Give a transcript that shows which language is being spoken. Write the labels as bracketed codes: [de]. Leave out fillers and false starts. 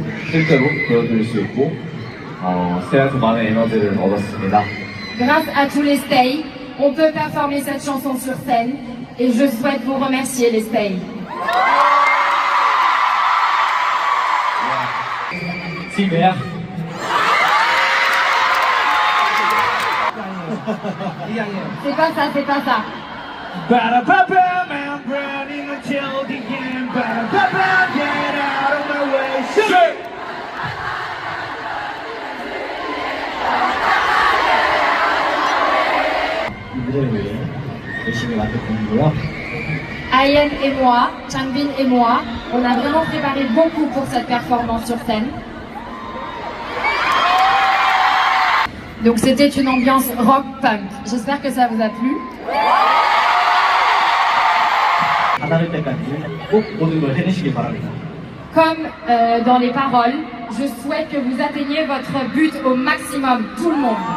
[ko] 실제로 보여드릴 수 있고 스테이한테 많은 에너지를 얻었습니다. [fr] Grâce à tous les Stay, on peut performer cette chanson sur scène et je souhaite vous remercier les Stay. Super. C'est pas ça, c'est pas ça. [en] Ba-da-ba-bam, I'm running until the end. Ba-da-ba-bam, get out of my way. Shit! [ko] 이 무대를 위해 열심히 만들었고요. [fr] Ayen et moi, Changbin et moi, on a vraiment préparé beaucoup pour cette performance sur scène. Donc c'était une ambiance rock-punk. J'espère que ça vous a plu. [ko] 바다를 때까지 꼭 모든 걸 해내시길 바랍니다. [fr] Comme dans les paroles, je souhaite que vous atteigniez votre but au maximum, tout le monde.